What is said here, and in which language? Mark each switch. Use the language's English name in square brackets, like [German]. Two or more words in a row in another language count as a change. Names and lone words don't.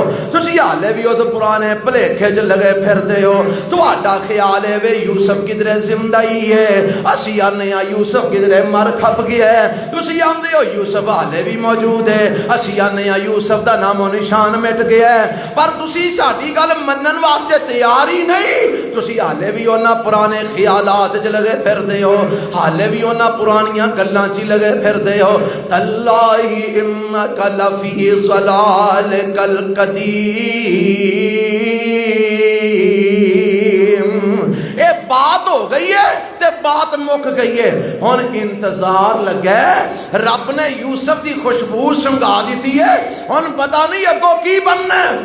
[Punjabi] تسی حالے بھی اس پرانے بھلیکھے چ لگے پھر دے ہو، تہاڈا خیال ہے وے یوسف کدھرے زندہ ہی ہے، اسی آنے یوسف کدھرے مر کھپ گیا ہے، تسی آندے ہو یوسف حالے بھی موجود ہے، اسی آنے یوسف دا نام و نشان مٹ گیا ہے، پر تسی ساڈی گل منن واسطے تیار ہی نہیں، تسی حالے بھی انہاں پرانے خیالات چ لگے پھر دے ہو، حالے بھی انہاں پرانیاں گلاں چ لگے پھر دے ہو، [Arabic] تاللہ انک لفی ضلالک القدیم، [Punjabi] اے بات ہو گئی ہے تے بات مک گئی ہے، ہن انتظار لگا رب نے یوسف دی خوشبو سنگا دیتی ہے، ہن پتہ نہیں اگوں کی بننا ہے۔